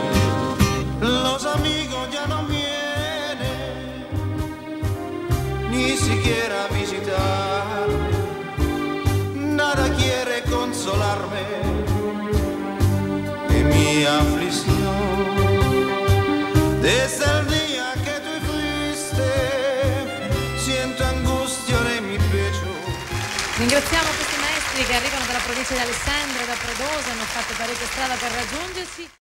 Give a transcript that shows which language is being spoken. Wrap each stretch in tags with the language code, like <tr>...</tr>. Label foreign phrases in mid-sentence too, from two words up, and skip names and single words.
<es>Los amigos ya no vienen ni siquiera visitarme, nada quiere consolarme de mi aflicción. Desde el día que tú fuiste siento angustia en mi pecho.</es> <it>Ringraziamo questi maestri che arrivano dalla provincia di Alessandria, da Predosa, hanno fatto parecchia strada per raggiungerci.</it>